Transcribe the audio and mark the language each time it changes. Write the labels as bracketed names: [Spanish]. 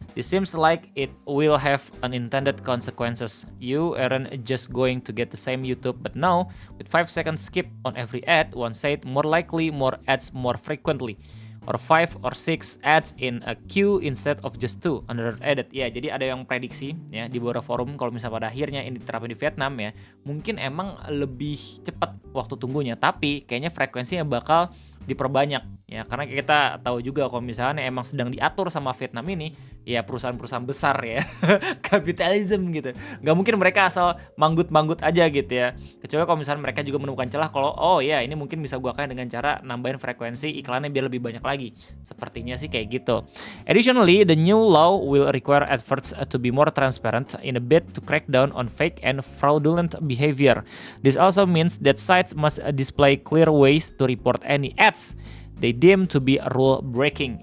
[English] It seems like it will have unintended consequences. You aren't just going to get the same YouTube, but now with 5 second skip on every ad, one said more likely more ads more frequently, or 5 or 6 ads in a queue instead of just 2 under added. [Indonesian] Ya, jadi ada yang prediksi ya di beberapa forum kalau misalnya pada akhirnya ini diterapkan di Vietnam ya, mungkin emang lebih cepat waktu tunggunya, tapi kayaknya frekuensinya bakal diperbanyak ya, karena kita tahu juga kalau misalnya emang sedang diatur sama Vietnam ini ya perusahaan-perusahaan besar ya kapitalisme gitu, nggak mungkin mereka asal manggut-manggut aja gitu ya, kecuali kalau misalnya mereka juga menemukan celah kalau oh ya ini mungkin bisa gua kayak dengan cara nambahin frekuensi iklannya biar lebih banyak lagi, sepertinya sih kayak gitu. [English] Additionally, the new law will require efforts to be more transparent in a bid to crack down on fake and fraudulent behavior. This also means that sites must display clear ways to report any ads they deem to be rule breaking.